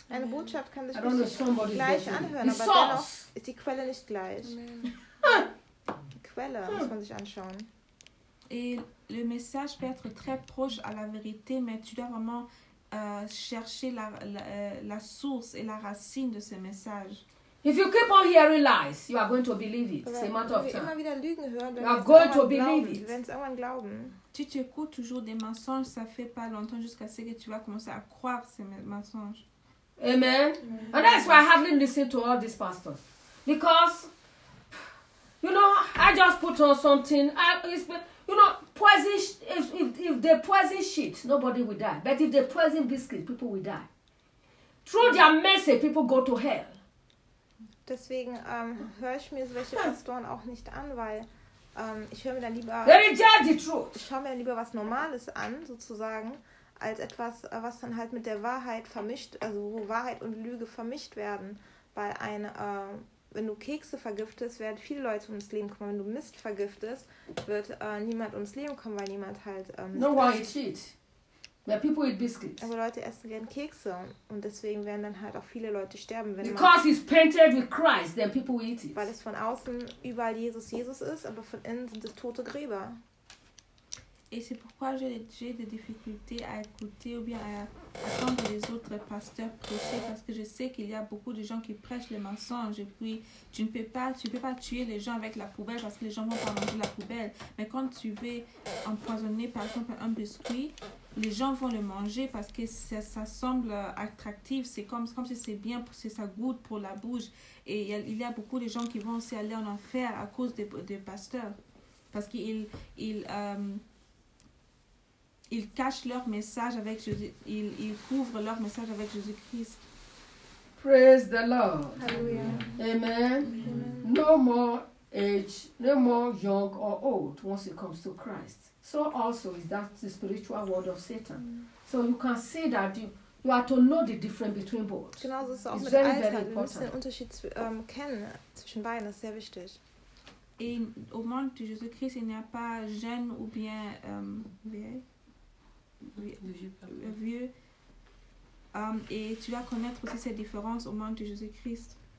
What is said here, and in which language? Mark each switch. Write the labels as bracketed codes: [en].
[de] Eine Botschaft kann sich nicht gleich anhören, aber dennoch ist die Quelle nicht gleich. Die Quelle muss man sich anschauen. [fr] Et le message peut être très proche à la vérité, mais tu dois vraiment chercher la source et la racine de ce message. [en] If you keep on hearing lies, you are going to believe it. [fr] C'est [en] matter of time. [de] Immer wieder Lügen hören, [en] you are going to believe it. [de] Wenn es irgendwann glauben. [fr] Si tu écoutes toujours des mensonges, ça fait pas longtemps jusqu'à ce que tu vas commencer à croire ces mensonges. Amen. [en] And that's why I haven't listened to all these pastors, because you know I just put on something. You know, poison, if they poison shit, nobody will die. But if they poison biscuit, people will die. Through their message, people go to hell. [de] Deswegen höre ich mir solche Pastoren auch nicht an, weil ich höre mir dann lieber... [en] Let me judge the truth. [de] Ich schaue mir dann lieber was Normales an, sozusagen, als etwas, was dann halt mit der Wahrheit vermischt, also wo Wahrheit und Lüge vermischt werden. Weil wenn du Kekse vergiftest, werden viele Leute ums Leben kommen. Wenn du Mist vergiftest, wird niemand ums Leben kommen, weil niemand halt... [en] No one eats shit. But people eat biscuits. [de] Aber Leute essen gern Kekse. Und deswegen werden dann halt auch viele Leute sterben. Wenn [en] Because it's painted with Christ, then people eat it. [de] Weil es von außen überall Jesus ist, aber von innen sind es tote Gräber. [fr] Et c'est pourquoi j'ai des difficultés à écouter ou bien à entendre les autres pasteurs prêcher, parce que je sais qu'il y a beaucoup de gens qui prêchent les mensonges. Et puis tu ne peux pas tuer les gens avec la poubelle, parce que les gens vont pas manger la poubelle. Mais quand tu veux empoisonner par exemple un biscuit, les gens vont le manger parce que ça semble attractif. C'est comme si c'est bien, c'est ça goûte pour la bouche. Et il y a beaucoup de gens qui vont aussi aller en enfer à cause des pasteurs, parce qu'ils ils cachent leur message avec Jésus, ils couvrent leur message avec Jésus-Christ. [en] Praise the Lord. Hallelujah. Amen. Amen. No more age, no more young or old once it comes to Christ. So also is that the spiritual world of Satan. So you can see that you are to know the difference between both. [de] Genau, das ist auch mit Alter. Wir müssen den Unterschied kennen zwischen beiden, das ist sehr wichtig. [fr] Et au monde de Jésus-Christ, il n'y a pas jeune ou bien vieille. Vieux. Et tu vas connaître aussi cette différence au monde de Jésus-Christ.